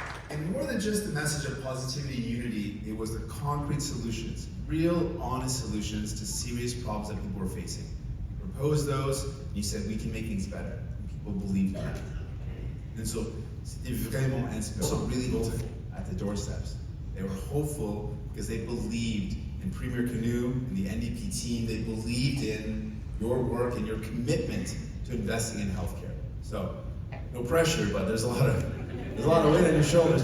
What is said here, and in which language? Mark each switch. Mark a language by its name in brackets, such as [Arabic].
[English] And more than just the message of positivity and unity, it was the concrete solutions, real, honest solutions to serious problems that people were facing. You proposed those, and you said, we can make things better. And people believed that. And so, [French] c'était vraiment inspirant. [English] Also really hopeful at the doorsteps. They were hopeful because they believed in Premier Canoe and the NDP team. They believed in your work and your commitment to investing in healthcare. So, no pressure, but there's a lot of weight on your shoulders.